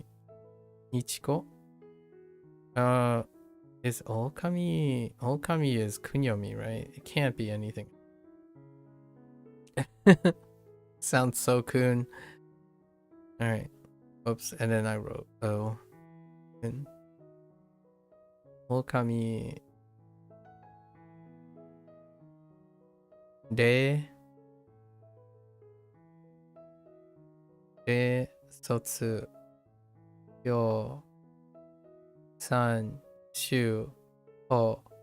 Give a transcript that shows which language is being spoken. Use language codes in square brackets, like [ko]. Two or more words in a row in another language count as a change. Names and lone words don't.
[en] Ichiko. Is Okami... Okami is Kunyomi, right? It can't be anything. Sounds so coon. Alright. Oops, and then I wrote O. And Okami... [ja] De... De... Sotsu... Yo... San... Shu... Ho...